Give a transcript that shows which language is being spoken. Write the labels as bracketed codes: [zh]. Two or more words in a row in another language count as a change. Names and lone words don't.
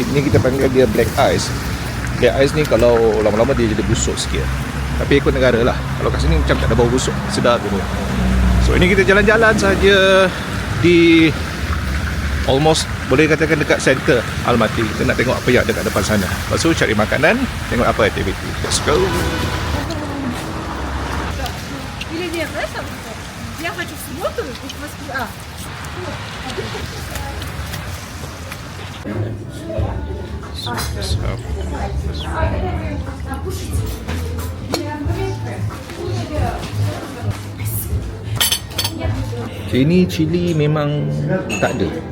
[ms] Ni kita panggil dia [en] black ice. Black ice [ms] ni kalau lama-lama dia jadi busuk sikit. Tapi ikut negara lah. Kalau kat sini macam tak ada bau busuk. Sedap tu. So ini kita jalan-jalan saja di almost boleh katakan dekat center Almaty. Kita nak tengok apa yang ada kat depan sana. Lepas tu cari makanan, tengok apa aktiviti. [en] Let's go. [ru] Или нет, знаешь, там, я хочу в субботу и в Москве. [ms] Ini cili memang tak ada.